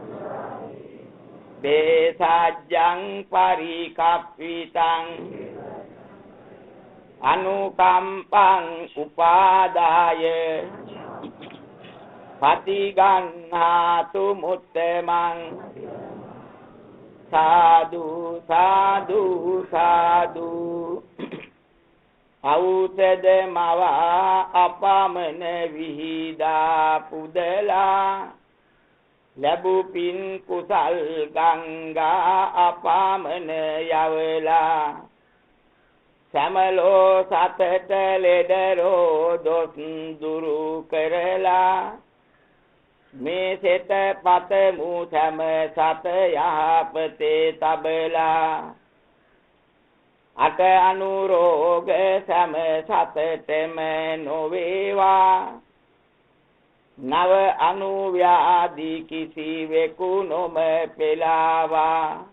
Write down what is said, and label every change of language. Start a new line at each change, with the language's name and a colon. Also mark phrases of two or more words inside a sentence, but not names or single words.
Pali: දේසජ්ජං පරිකප්පිතං අනුකම්පං උපාදාය පටිගන්හාතු මුත්තමං
Sinhala: සාදු සාදු සාදු ඖෂධ මවා අපමණ විහිදා පුදලා ලැබු පින් කුසල් ගංගා අපමණ යවලා සමලෝ සතට ලෙඩරෝ දොස් දුරු කරලා මේ සෙත පතමු සම සත යහපතේ තබලා අට අනුරෝග සම සතටම නොවේවා නව අනුව්‍යාධි කිසිවෙකු නොම පෙලාවා